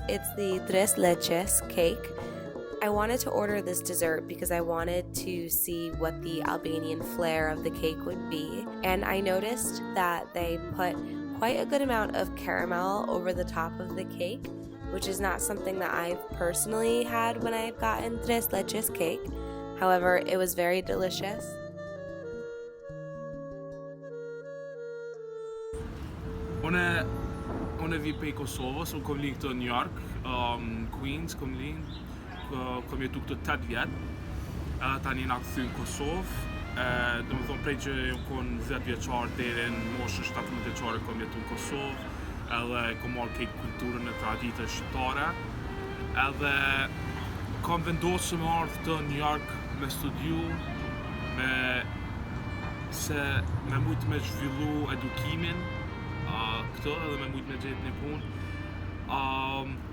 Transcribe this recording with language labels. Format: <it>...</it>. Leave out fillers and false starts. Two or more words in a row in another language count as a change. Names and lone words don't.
<en>It's the tres leches cake. I wanted to order this dessert because I wanted to see what the Albanian flair of the cake would be, and I noticed that they put quite a good amount of caramel over the top of the cake, which is not something that I've personally had when I've gotten tres leches cake. However, it was very delicious.</en> <sq>Unë vi prej Kosovës, unë kom linë këtu në New York, Queens, kom jetu këtu 8 vjet, tani na kthy në Kosovë, do më thonë prej që jam kon 10 vjeçar deri në moshën 17 vjeçare kom jetu në Kosovë, edhe kom marrë këtë kulturën e traditës shqiptare, edhe kam vendosur me ardhë të New York me studiu, me mujt me zhvillu edukimin këto edhe me mujt me gjetë një punë.</sq>